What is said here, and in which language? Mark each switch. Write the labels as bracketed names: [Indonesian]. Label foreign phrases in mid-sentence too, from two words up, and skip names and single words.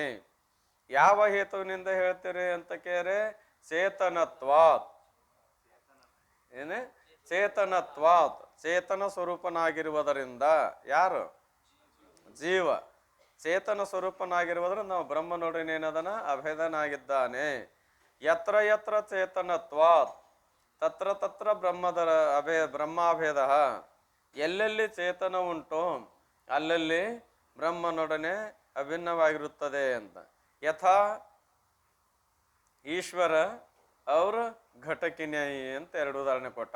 [Kannada] ಯಾವ ಹೇತುವಿನಿಂದ ಹೇಳ್ತೀರಿ ಅಂತ ಕೇಳಿದ್ರೆ ಚೇತನತ್ವಾತ್. ಏನೇ? ಚೇತನತ್ವಾತ್, ಚೇತನ ಸ್ವರೂಪನಾಗಿರುವುದರಿಂದ. ಯಾರು? ಜೀವ ಚೇತನ ಸ್ವರೂಪನಾಗಿರುವುದರಿಂದ ನಾವು ಬ್ರಹ್ಮನೊಡನೆ ಏನದನ ಅಭೇದನಾಗಿದ್ದಾನೆ. [Sanskrit] यत्र यत्र चेतनत्वात् तत्र तत्र ब्रह्माभेद. [Kannada] ಎಲ್ಲೆಲ್ಲಿ ಚೇತನ ಉಂಟು ಅಲ್ಲಲ್ಲಿ ಬ್ರಹ್ಮನೊಡನೆ ಅಭಿನ್ನವಾಗಿರುತ್ತದೆ ಅಂತ. ಯಥಾ ಈಶ್ವರ ಅವರು ಘಟಕಿನ್ಯಾಯಿ ಅಂತ ಎರಡು ಉದಾಹರಣೆ ಕೊಟ್ಟಾರ.